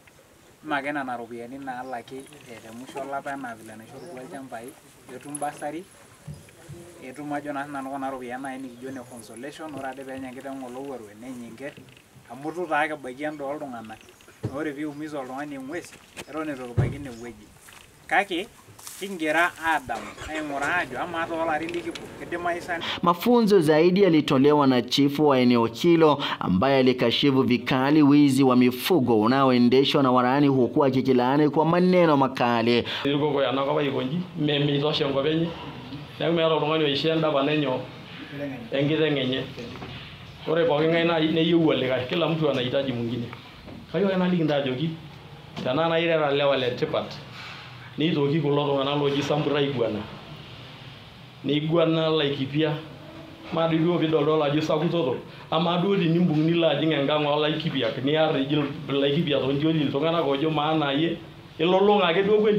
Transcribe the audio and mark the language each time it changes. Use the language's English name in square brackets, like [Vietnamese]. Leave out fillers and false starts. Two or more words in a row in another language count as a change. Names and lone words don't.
[Masai] Mee nena ropiyiani naalaki te musho olapa enaa vile naishorutua ilchambai, etum bursary, etum ajo naa sinanu kuna ropiyiani naaji nikijo ne consolation, ore ade peenya enkiteng' olowuaru nenya enkerr amu itu taa kibaiki endaa oltung'anak. Ore piiumiza oltung'ani eng'ues eton itu kibaiki inewueji. Kake kingira aadamu aing'uraa ajo amaa toolarin likipuo kidimayu sana. [Swahili] Mafunzo zaidi yalitolewa na chifu wa eneo hilo ambaye alikashifu vikali wizi wa mifugo unaoendeshwa na warani huku akikilaani kwa maneno makali. Ilikuwa yanakaba [Masai] ikonji memitosha enkop enye. Neeku meeta oltung'ani oishia endapa nenyo enkiteng' enye. Ore pooki ng'ae naa neyieu olikae, [Swahili] kila mtu anahitaji mwingine. [Masai] Kayieu ake naliki ntae ajoki tenaa nai irara lewa letipat nitoki kulo tung'anak looji Sambur aiguana. Neiguana Laikipia maadoi duo piidol ajo sakutoto amaa duo tenimbung' nilo ajing' enkang' oolaikipiak niarr igil Laikipia toontioli iltung'anak oojo maana yie ilolong'a ake duo kweli.